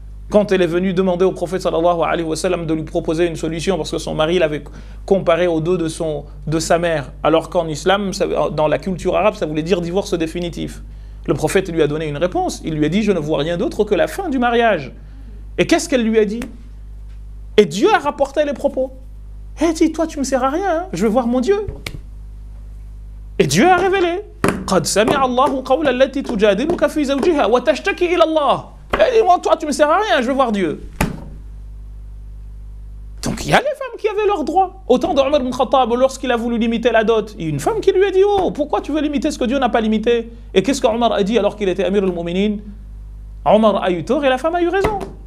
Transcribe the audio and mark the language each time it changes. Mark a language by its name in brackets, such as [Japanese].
[French] Quand elle est venue demander au prophète sallallahu alayhi wa sallam de lui proposer une solution parce que son mari l'avait comparé au dos de sa mère, alors qu'en islam, dans la culture arabe, ça voulait dire divorce définitif. Le prophète lui a donné une réponse. Il lui a dit « Je ne vois rien d'autre que la fin du mariage ». Et qu'est-ce qu'elle lui a dit? Et Dieu a rapporté les propos. Elle dit « Toi, tu ne me sers à rien, hein. Je veux voir mon Dieu ». Et Dieu a révélé [Arabic] « قَدْ سَمِعَ اللَّهُ قَوْلَ الَّتِي تُجَادِلُكَ فِي زَوْجِهَا وَتَشْتَكِي إِلَى اللَّهِ ». [French] Elle dit « Moi, toi, tu ne me sers à rien, je veux voir Dieu ». Donc il y a les femmes qui avaient leurs droits. Autant d'Omar ibn Khattab, lorsqu'il a voulu limiter la dot, il y a une femme qui lui a dit « Oh, pourquoi tu veux limiter ce que Dieu n'a pas limité ?» Et qu'est-ce qu'Omar a dit alors qu'il était Amir al-Mu'minin? Omar a eu tort et la femme a eu raison.